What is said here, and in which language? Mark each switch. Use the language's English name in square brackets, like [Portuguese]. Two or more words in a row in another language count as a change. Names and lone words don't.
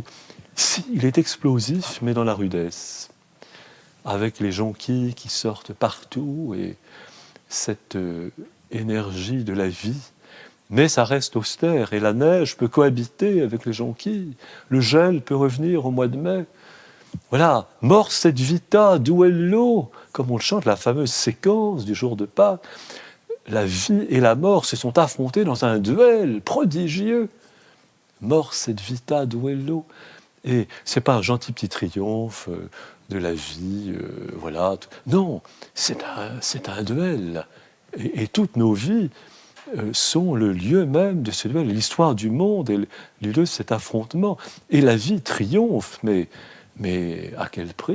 [French] Si, il est explosif, mais dans la rudesse, avec les jonquilles qui sortent partout et cette énergie de la vie. Mais ça reste austère et la neige peut cohabiter avec les jonquilles. Le gel peut revenir au mois de mai. Voilà, [Latin] mors et vita, duello, [French] comme on le chante, la fameuse séquence du jour de Pâques. La vie et la mort se sont affrontées dans un duel prodigieux. [Latin] Mors et vita, duello. [French] Et c'est pas un gentil petit triomphe de la vie, voilà. Non, c'est un duel. Et toutes nos vies sont le lieu même de ce duel, l'histoire du monde et le lieu de cet affrontement. Et la vie triomphe, mais à quel prix?